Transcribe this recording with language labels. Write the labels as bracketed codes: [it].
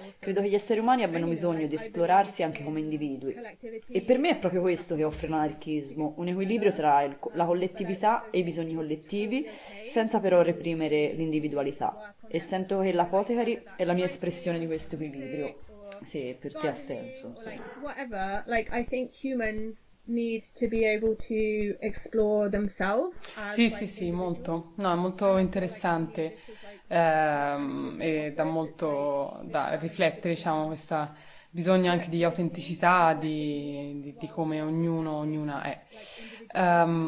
[it] Credo che gli esseri umani abbiano bisogno di esplorarsi anche come individui. E per me è proprio questo che offre l'anarchismo, un equilibrio tra la collettività e i bisogni collettivi, senza però reprimere l'individualità. E sento che l'apothecary è la mia espressione di questo equilibrio. Sì, per te ha senso. [en] Or, like, whatever. Like, I think humans need to be able to explore themselves. [it] Sì, sì, sì, molto. No, è molto interessante. E dà molto da riflettere, diciamo, questa bisogno anche di autenticità, di come ognuno, ognuna è.